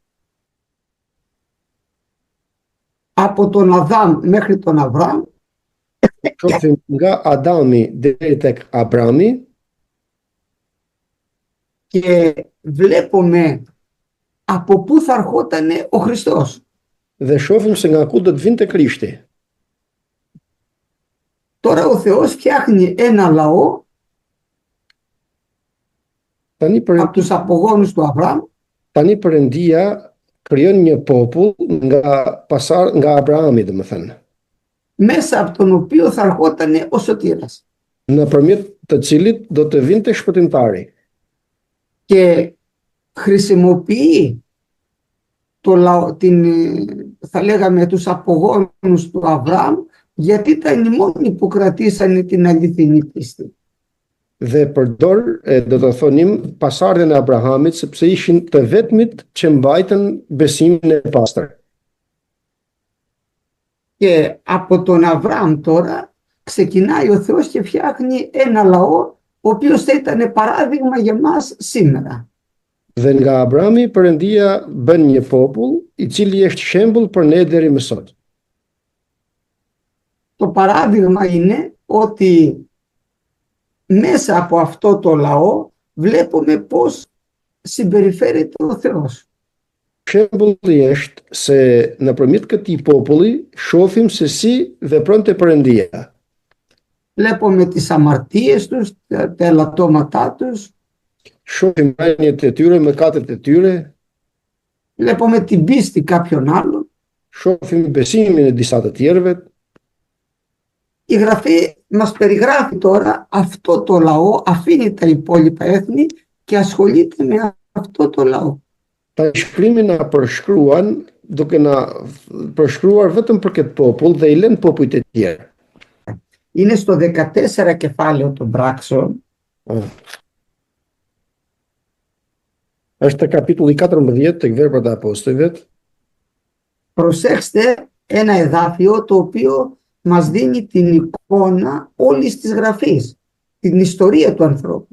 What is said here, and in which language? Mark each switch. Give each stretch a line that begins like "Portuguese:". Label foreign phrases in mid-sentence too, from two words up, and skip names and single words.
Greek: από τον Αδάμ μέχρι τον Αβραάμ,
Albanian: shohim nga Adami deri tek Abrami
Greek: και βλέπουμε από πού θα ερχόταν ο Χριστός.
Albanian: dhe shohim se nga ku do të vinte Krishti.
Greek: Τώρα ο Θεός φτιάχνει ένα λαό από τους απογόνους του Αβραάμ,
Albanian: Tani Perëndia krijon një popull nga Abrahami, domethënë,
Greek: μέσα από τον οποίο θα ερχόταν ο Σωτήρας.
Albanian: nëpërmjet të cilit do të vinte shpëtimtari.
Greek: Και χρησιμοποιεί το λαό, θα λέγαμε τους απογόνους του Αβραάμ, γιατί ήταν οι μόνοι που κρατήσανε την αληθινή πίστη.
Albanian: Dhe përdor, do të thonim, pasardhën e Abrahamit, sepse ishin të vetmit që mbajtën besimin e pastër.
Greek: Και από τον Αβραάμ τώρα ξεκινάει ο Θεός και φτιάχνει ένα λαό, ο οποίος θα ήταν παράδειγμα για μας σήμερα.
Albanian: Dhe nga Abrahami, Perëndia bën një popull i cili është shembull për ne deri më sot.
Greek: Το παράδειγμα είναι ότι μέσα από αυτό το λαό βλέπουμε πώς συμπεριφέρεται ο Θεός.
Albanian: Shembulli është se nëpërmjet këtij populli shohim se si vepronte Perëndia.
Greek: Βλέπουμε τις αμαρτίες τους, τα ελαττώματά τους,
Albanian: Shohim rënjet e tyre, mëkatet e tyre,
Greek: βλέπουμε την πίστη κάποιων άλλων.
Albanian: shohim besimin e disa të tjerëve.
Greek: Η Γραφή μας περιγράφει τώρα αυτό το λαό, αφήνει τα υπόλοιπα έθνη και ασχολείται με αυτό το λαό.
Albanian: Ta shkrimin na përshkruan duke na përshkruar vetëm për këtë popull dhe i lën popujt e tjerë.
Greek: Είναι στο 14 κεφάλαιο των πράξεων,
Albanian: Është kapitulli 14 tek Veprat e Apostujve.
Greek: προσέξτε ένα εδάφιο το οποίο μας δίνει την εικόνα όλης της Γραφής, την ιστορία του ανθρώπου.